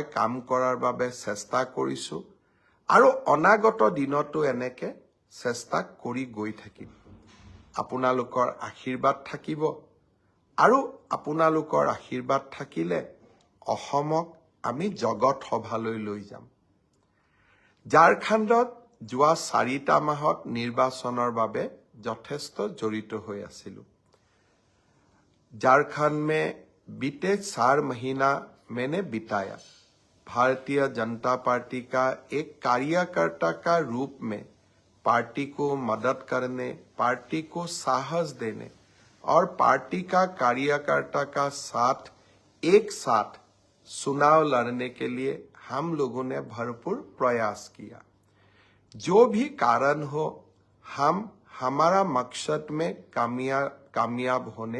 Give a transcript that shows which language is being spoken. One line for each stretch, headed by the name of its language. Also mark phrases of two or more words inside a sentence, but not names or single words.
Assamese: কাম কৰাৰ বাবে চেষ্টা কৰিছো আৰু অনাগত দিনতো এনেকে চেষ্টা কৰি গৈ থাকিম আপোনালোকৰ আশীৰ্বাদ থাকিব আৰু আপোনালোকৰ আশীৰ্বাদ থাকিলে অসমক আমি জগত সভালৈ লৈ যাম ঝাৰখণ্ডত যোৱা 4টা মাহত নিৰ্বাচনৰ বাবে যথেষ্ট জড়িত হৈ আছিলো
Hindi: झारखंड में बीते 4 महीना मैंने बिताया भारतीय जनता पार्टी का एक कार्यकर्ता का रूप में पार्टी को मदद करने पार्टी को साहस देने और पार्टी का कार्यकर्ता का साथ एक साथ चुनाव लड़ने के लिए हम लोगों ने भरपूर प्रयास किया जो भी कारण हो हम हमारा मकसद में कामयाब होने